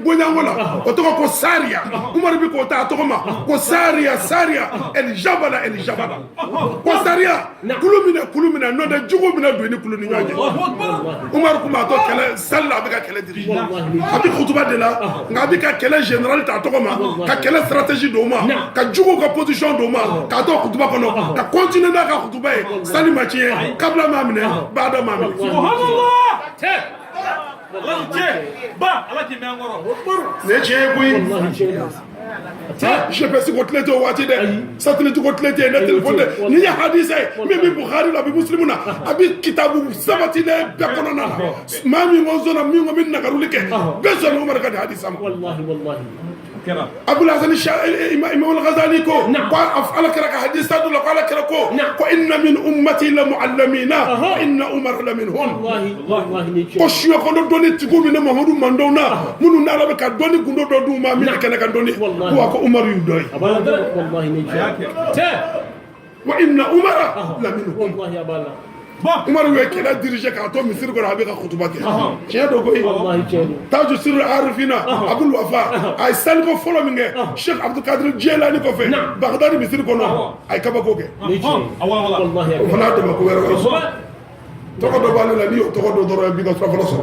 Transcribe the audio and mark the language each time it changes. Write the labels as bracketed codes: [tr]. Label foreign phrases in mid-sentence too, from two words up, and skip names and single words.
[bm] bonyanko la o tɔgɔ ko Sariya Umaru bɛ k'o ta a tɔgɔ ma ko Sariya [ar] الجبل [bm] ko Sariya kulu minɛ n'o tɛ jugu minɛ don ni kulu ni ɲɔgɔn cɛ Umaru kun b'a to kɛlɛ sali la a bɛ ka kɛlɛ diriger a bɛ kutuba de la nka a bɛ ka kɛlɛ général ta a tɔgɔ ma ka kɛlɛ stratégie d'o ma ka jugu ka position d'o ma k'a to kutuba kɔnɔ ka continuer n'a ka kutuba ye sali ma tiɲɛ kabila m'a minɛ bada m'a minɛ سبحان الله با على كي مانغورو ne tiɲɛ ye koyi wallahi tiɲɛ don GPS ko tile tɛ o waati dɛ satellite ko tile tɛ yen ne téléphone dɛ ni ye hadisa ye min bɛ Bukhari la a bɛ Muslim na a bɛ kitabu sabatilen bɛɛ kɔnɔna na maa min ko sɔnna min ko bɛ nagaruli kɛ bɛɛ sɔnna Umaru ka nin hadisa ma wallahi Abul Hasan Imam al-Ghazali ko Ala kɛra ka hadisa dɔ la ko Ala kɛra ko [ar] إن من أمتي لمعلمين وإن عمر لمنهم [bm] wallahi ni tiɲɛ ko suyakɔnɔ dɔnni tigiw bɛ ne Muhammadu mandɔw na minnu n'Ala bɛ ka dɔnni gundo dɔ d'u ma min bɛ kɛnɛ kan dɔnni ko a ko Umaru y'u dɔ ye abala wallahi ni tiɲɛ [ar] وإن عمر لمنهم [bm] wallahi abala Umaru ye kɛlɛ diriger k'a to misiri kɔnɔ a bɛ ka kutuba kɛ tiɲɛ don koyi wallahi tiɲɛ don Taju Sirul Arifina Abul Wafa a ye saliko fɔlɔ min kɛ Sheikh Abdul Qadir Jilani kɔfɛ Bagdadi misiri kɔnɔ a ye kabako kɛ ni tiɲɛ wallahi o fana y'a dɛmɛ ko wɛrɛ tɔgɔ dɔ b'ale la n'i y'o tɔgɔ dɔ dɔrɔn bi ka surafana sɔrɔ